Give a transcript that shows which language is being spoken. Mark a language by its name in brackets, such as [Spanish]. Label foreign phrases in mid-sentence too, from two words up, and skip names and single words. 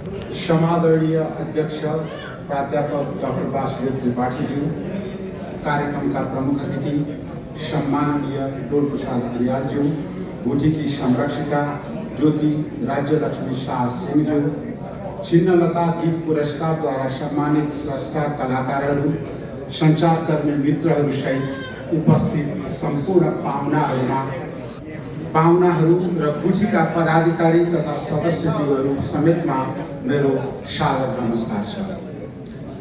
[Nepali] समादरणीय अध्यक्ष प्राध्यापक डॉक्टर वासुदेव त्रिपाठी जी, कार्यक्रम का प्रमुख अतिथि सम्माननीय डोल प्रसाद अरियाल जी, गुठी की संरक्षिका ज्योति राज्य लक्ष्मी शाह सिंह जी, चिन्हलता गीत पुरस्कार द्वारा सम्मानित स्रष्टा कलाकारहरू, सञ्चारकर्मी मित्रहरू सहित उपस्थित सम्पूर्ण पाहुनाहरू र गुठीका पदाधिकारी तथा सदस्यज्यूहरू समेतमा मेरो सादर नमस्कार छ।